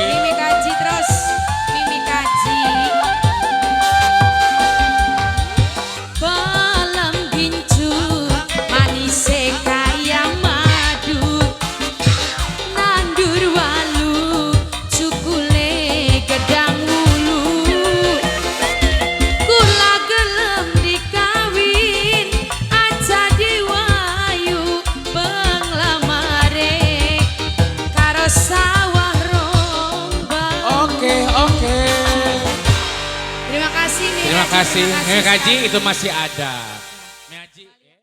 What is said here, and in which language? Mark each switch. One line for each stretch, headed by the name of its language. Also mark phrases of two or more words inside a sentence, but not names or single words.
Javanese: Mimi Kaji terus, Mimi Kaji. Balam gincu, manise kaya madu, nandur walu, cukule gedang wulu. Kula gelem dikawin, aja diwayu penglamare, karo sawah rombang.
Indonesian: Oke. Terima kasih Mimi Terima Kaji, kasih. Mimi sekali. Kaji itu masih ada. Mimi Kaji.